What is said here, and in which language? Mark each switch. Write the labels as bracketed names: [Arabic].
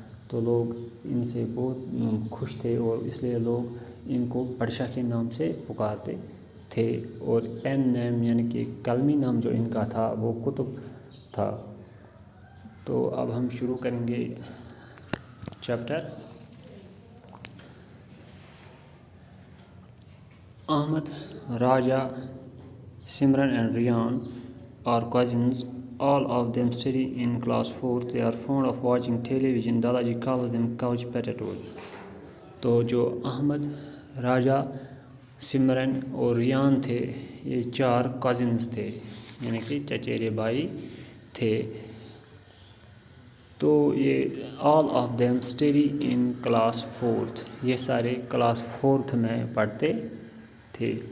[Hindi] तो लोग इनसे बहुत खुश थे और इसलिए लोग इनको बादशाह के नाम से पुकारते थे। और पेन नेम यानी कि कलमी नाम जो इनका था वो कुतुब था। तो अब हम शुरू करेंगे chapter. [English] Ahmed, Raja, Simran and Riyan are cousins. All of them study in class 4th. They are fond of watching television. Dadaji calls them couch potatoes. [Hindi] तो जो अहमद, राजा, सिमरन और रियान थे ये 4 कज़िन्स थे, यानी कि चचेरे भाई थे। तो ये [English] all of them study in class 4th, [Hindi] ये सारे क्लास 4th में पढ़ते थे।